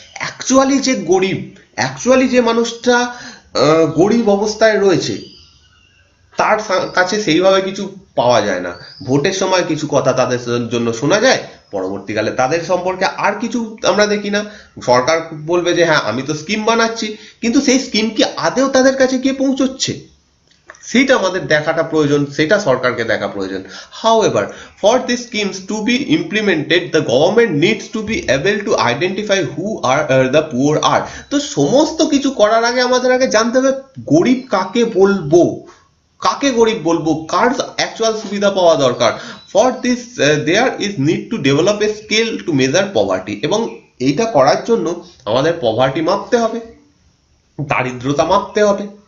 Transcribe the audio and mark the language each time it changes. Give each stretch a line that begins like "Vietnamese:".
Bangla: Actually যে গরিব, actually যে মানুষটা গরিব অবস্থায় রয়েছে, তার কাছে সেইভাবে কিছু পাওয়া যায় না। ভোটের সময় কিছু কথা তাদের জন্য শোনা যায়, পরবর্তীকালে তাদের সম্পর্কে আর কিছু আমরা দেখি না। সরকার বলবে যে হ্যাঁ আমি তো স্কিম বানাচ্ছি, কিন্তু সেই স্কিম কি আদেও তাদের কাছে গিয়ে পৌঁছচ্ছে সেটা আমাদের দেখাটা প্রয়োজন, সেটা সরকারকে দেখা প্রয়োজন।
English: However, for these schemes to be implemented, the government needs to be able to identify who are the poor are.
Bangla: তো সমস্ত কিছু করার আগে আমাদের আগে জানতে হবে গরিব কাকে বলবো, কাকে গরিব বলবো, কার অ্যাকচুয়াল সুবিধা পাওয়া দরকার।
English: for this there is need to develop a scale to measure poverty,
Bangla: এবং এইটা করার জন্য আমাদের পভার্টি মাপতে হবে,
English: দারিদ্রতা মাপতে হবে।